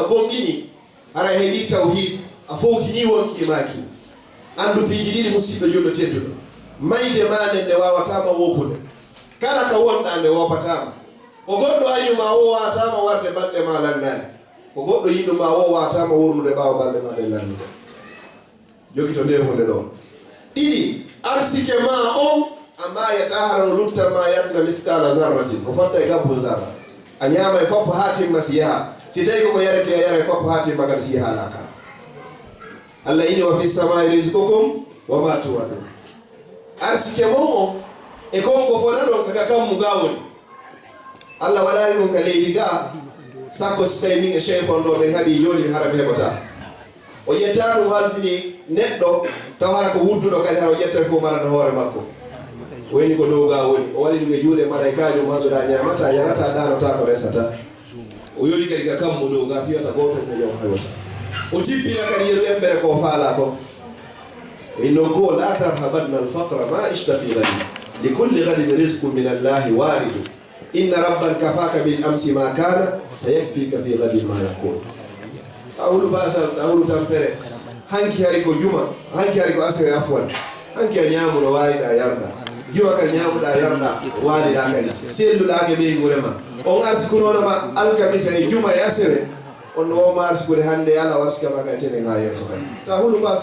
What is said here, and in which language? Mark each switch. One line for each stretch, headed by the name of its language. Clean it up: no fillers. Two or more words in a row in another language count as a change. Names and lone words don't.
Fula: gomɗini ara heeɓi tawhid a fowtini wonki maki andu piiji ɗiɗi musidɗo julɗo tedduɗo mayde ma nde wawatama wopude kala ka wonɗa nde wopatama ko goɗɗo ayuma o watama warde balɗe ma lannani ko goɗɗo yiɗuma o watama wurnude ɓawa balɗe ma ɗe lannude jogi to nde hunde ɗo ɗiɗi arsike ma on amma yata harano lutta ma yadna
Arabic: مثقال ذرة
Fula: ko fatta e gabbu zarra a ñama e foppo ha timma si yaha si tawi koko yarete a yara e foppo ha timma kadi si yaha laka Allah ini
Arabic: وفي السماء رزقكم وما توعدون
Fula: arsike momo e konko fola ɗon kaka kammu ga woni Allah waɗani ɗum ka leydi ga sakko si tawi min e cheypon ɗo ɓe haɗi joni hara ɓe heɓata o yetta ɗum halfini neɗɗo taw hara ko wudduɗo kadi hara o ƴetta fof marana hoore makko woni ko dow ga woni o waɗi ɗum e juuɗe malaikajo maɗoɗa ñamata yarata danota ko resata o yori kadi ka kammu dow ga fiyata goto ne jaw haywata o tippina kadi yeru embere ko faala ko inno go
Arabic: لا ترهبن الفقر ما عشت في غد لكل غد رزق من الله وارد إن ربا كفاك بالأمس ما كان سيكفيك في غد ما يكون
Fula: awulu basal awulu tampere hanki hari ko juma hanki hari ko asre afwan hanki a ñamuno waliɗa yarda juma kan ñamuɗa yarda waliɗa kadi selluɗa ke ɓeygurema on arsikunoɗoma alkamisa e juma e asre on woma arsikude hande ala warsikama ka tene ha yeeso kadi ta hulu